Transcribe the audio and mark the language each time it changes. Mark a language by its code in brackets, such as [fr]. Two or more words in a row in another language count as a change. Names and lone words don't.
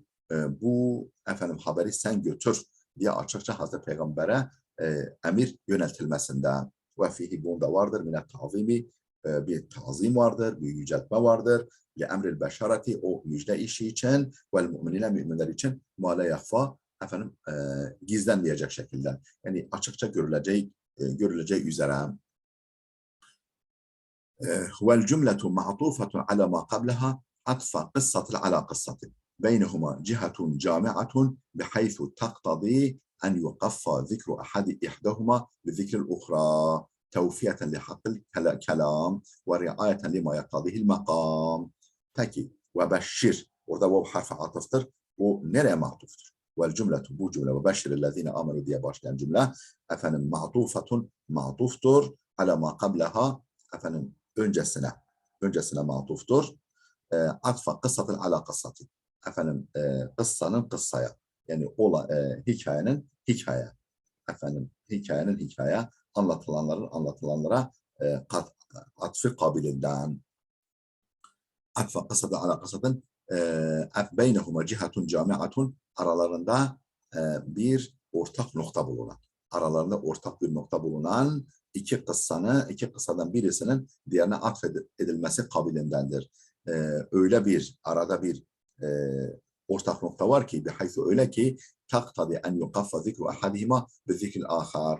[tr] Bu efendim haberi sen götür diye açıkça Hazreti Peygamber'e emir yöneltilmesinde ve fihi bunda vardır [ar] من التعظيم [tr] bir tazim vardır, bir yüceltme vardır. [ar] لأمر البشارة [tr] o müjde işi için ve müminine müminler için [ar] ما لا يخفى [tr] efendim gizlenmeyecek şekilde. Yani açıkça görüleceği üzere. [ar] والجملة معطوفة على ما قبلها عطف القصة على القصة. بينهما جهة جامعة بحيث تقتضي أن يقفى ذكر إحداهما بذكر الأخرى. توفية لحق الكلام ورعاية لما يقتضيه المقام. [tr] Peki ve beşşir orada vav harfi atıftır. Bu nereye matuftur? [ar] والجملة [tr] bu cümle [ar] وبشر الذين آمنوا [tr] diye başlayan cümle efendim matuftur [ar] على ما قبلها [tr] efendim öncesine matuftur. [ar] عطف القصة على القصة [tr] efendim kıssanın kıssaya yani hikayenin hikaye anlatılanlara atfı kabilinden [ar] عطف القصة على القصة بينهما جهة جامعة [tr] aralarında bir ortak nokta bulunan iki kıssadan birisinin diğerine atfedilmesi kabilindendir. Arada bir ortak nokta var ki bihaythu öyle ki [ar] تقتضي أن يقفى ذكر أحدهما بذكر الآخر.